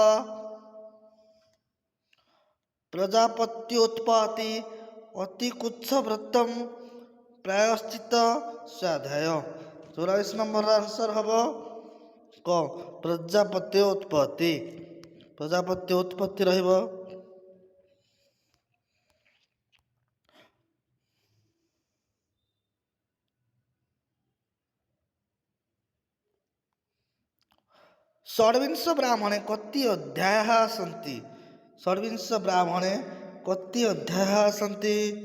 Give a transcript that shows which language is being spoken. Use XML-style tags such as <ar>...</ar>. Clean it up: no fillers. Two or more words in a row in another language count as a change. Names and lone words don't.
<sa>ପ୍ରଜାପତ୍ୟୁତ୍ପତ୍ତି, ଅତିକୁଚ୍ଛବ୍ରତମ୍, ପ୍ରାୟଶ୍ଚିତ୍ତ, ସ୍ୱାଧ୍ୟାୟ।</sa> <or>44 ନମ୍ବରର ଆନ୍ସର ହେବ କ ପ୍ରଜାପତ୍ୟ ଉତ୍ପତ୍ତି। ପ୍ରଜାପତ୍ୟ ଉତ୍ପତ୍ତି ରହିବ।</or> <sa>षड्विंश ब्राह्मणे कति अध्यायाः सन्ति? षड्विंश ब्राह्मणे कति अध्यायाः सन्ति?</sa>